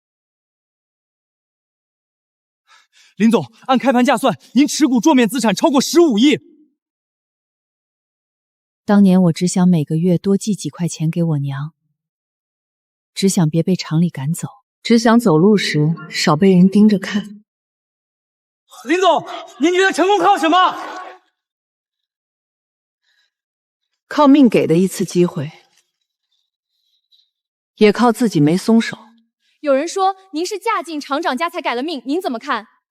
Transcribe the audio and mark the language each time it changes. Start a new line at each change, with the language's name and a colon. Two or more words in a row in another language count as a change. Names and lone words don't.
Chinese: 林總，按開盤價算，您持股桌面資產超過15億。當年我只想每個月多寄幾塊錢給我娘，只想別被廠裡趕走，只想走路時少被人盯着看。林總，您覺得成功靠什麼？靠命給的一次機會，也靠自己沒鬆手。有人說您是嫁進廠長家才改了命，您怎麼看？